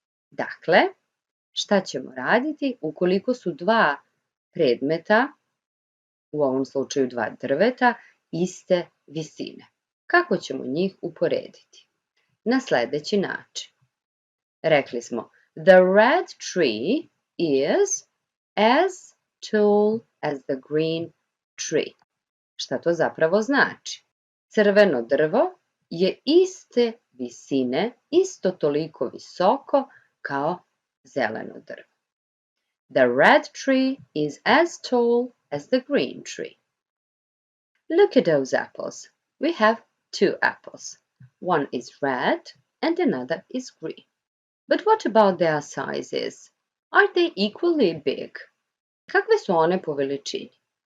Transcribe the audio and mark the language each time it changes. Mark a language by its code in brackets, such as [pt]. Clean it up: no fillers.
[sr] Dakle, šta ćemo raditi ukoliko su 2 predmeta, u ovom slučaju 2 drveta, iste visine? Kako ćemo njih uporediti? Na sledeći način. Rekli smo, [en] the red tree is as tall as the green tree. [sr] Šta to zapravo znači? Crveno drvo je iste visine, isto toliko visoko kao zeleno drvo. [en] The red tree is as tall as the green tree. Look at those apples. We have 2 apples. One is red and another is green. But what about their sizes? Are they equally big? [sr] Kakve su one po veličini?